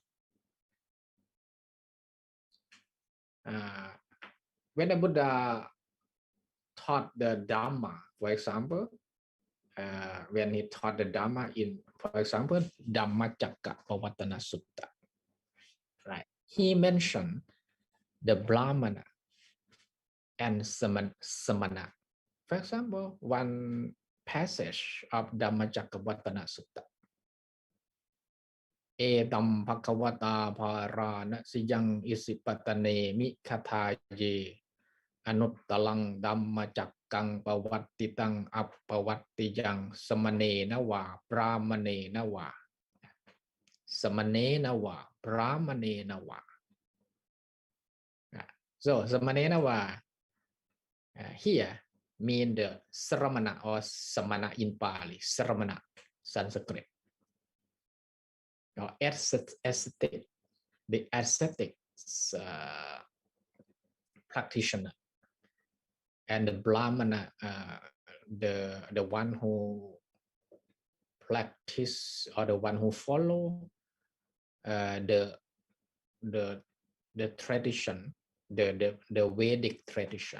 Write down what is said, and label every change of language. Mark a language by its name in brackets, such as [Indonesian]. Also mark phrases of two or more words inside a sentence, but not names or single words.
[English] When the Buddha taught the Dhamma, for example, when he taught the Dhamma in, for example, Dhammacakkappavattana Sutta, right? He mentioned the Brahmana and Samana. For example, one passage of Dhammacakkappavattana Sutta. [Pali] Edam bhagavata bharana siyang isipatane mi kathaye อนุตตลังดัมมาจักกังปวัตติตังอัปปวัตติยังสมเนนะวาปรามเนนะวาสมเนนะวาปรามเนนะวา [English] so สมเนนะวา here mean the sramana or samana in Pali sramana Sanskrit or ascetic the ascetic practitioner and the brahmana the one who practice or the one who follow the tradition the Vedic tradition.